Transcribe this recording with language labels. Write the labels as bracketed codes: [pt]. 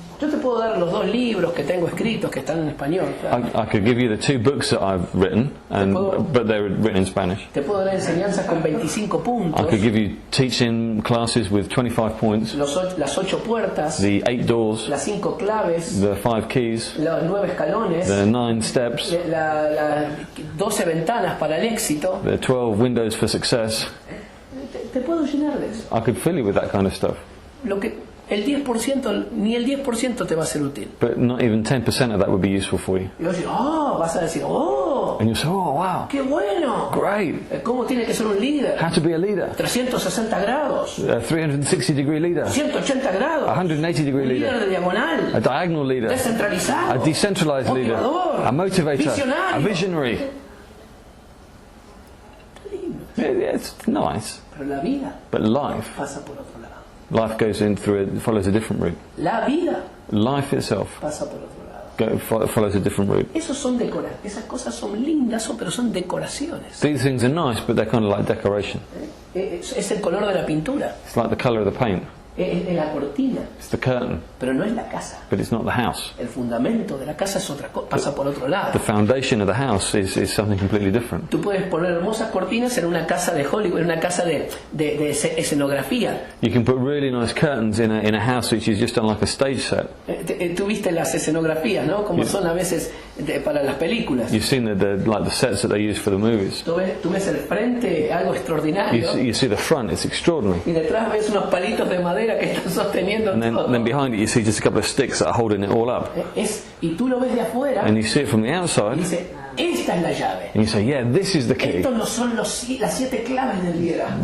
[es] Yo te puedo dar los 2 libros que tengo escritos que están en español. Claro. [en] I could give you the 2 books that I've written, but they're written in Spanish. [es] Te puedo dar enseñanzas con 25 [en] I [es] puntos, [en] could give you teaching classes with 25 points, [es] las 8 puertas, [en] the 8 doors, [es] las 5 claves, [en] the 5 keys, [es] los 9 escalones, [en] the 9 steps, [es] las 12 ventanas para el éxito. [en] the 12 windows for success. [es] Te puedo llenar de eso. [en] I could fill you with that kind of stuff. [es] El 10%, ni el 10% te va a ser útil. [en] But not even 10% of that would be useful for you. [es] Y vas a decir, [en] And you'll say, oh wow, [es] qué bueno. [en] great. [es] ¿Cómo tiene que ser un líder? [en] How to be a leader. [es] 360 grados, [en] A 360 degree leader. [es] 180 grados, [en] 180 degree [es] un líder [en] leader. [es] de diagonal, [en] A diagonal leader. [es] descentralizado, [en] A decentralized leader. [es] motivador, [en] A motivator. [es] visionario. [en] A visionary. Yeah, it's nice. [es] Pero la vida [en] But life [es] pasa por otro lado. [en] follows a different route. [es] La vida [en] Life itself [es] pasa por otro lado. [en] follows a different route. [es] Esas cosas son lindas, pero son decoraciones. [en] These things are nice, but they're kind of like decoration. [es] Es el color de la pintura, [en] It's like the colour of the paint. [es] es la cortina, [en] It's the curtain, [es] pero no es la casa. [en] but it's not the house. [es] El fundamento de la casa es otra cosa, pasa por otro lado. [en] The foundation of the house is something completely different. [es] Tú puedes poner hermosas cortinas en una casa de Hollywood, en una casa de escenografía. [en] You can put really nice curtains in a house which is just on like a stage set. [es] Tú viste las escenografías, ¿no? Como son a veces para las películas. [en] You've seen the sets that they use for the movies. [es] Tú ves el frente, algo extraordinario, [en] You see the front, it's extraordinary. [es] y detrás ves unos palitos de madera que están sosteniendo [en] And [es] todo. [en] then behind it you see just a couple of sticks that are holding it all up. [es] Y tú lo ves de afuera [en] And you see it from the [es] y [en] outside [es] dices, esta es la llave. [en] and you say, yeah, this is the key. [es] Estos no son las 7 claves del liderazgo.